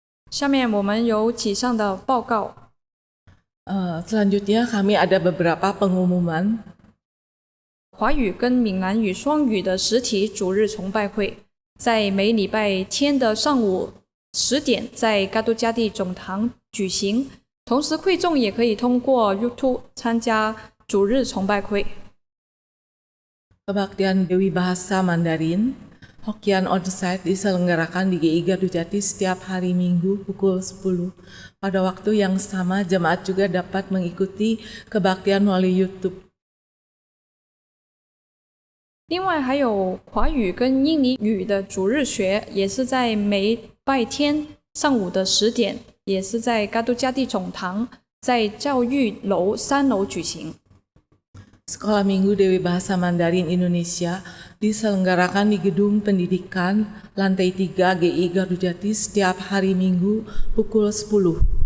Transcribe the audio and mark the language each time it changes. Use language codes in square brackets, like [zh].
[zh] 下面我们有几项的报告。 [id] Selanjutnya kami ada beberapa pengumuman. [zh] 华语跟闽南语双语的实体主日崇拜会，在每礼拜天的上午10点在嘎都加地总堂举行，同时会众也可以通过 YouTube 参加主日崇拜会。 [id] Kebaktian Dewi Bahasa Mandarin, Hokkien Onsite diselenggarakan di GI Gardu Jati setiap hari Minggu pukul 10. Pada waktu yang sama, jemaat juga dapat mengikuti kebaktian melalui YouTube. [zh] 另外还有华语跟印尼语的主日学，也是在每拜天上午的10点，也是在嘎都加地总堂，在教育楼3楼举行。 [id] Sekolah Minggu Dewi Bahasa Mandarin Indonesia diselenggarakan di Gedung Pendidikan lantai 3 GI Gardu Jati setiap hari Minggu pukul 10.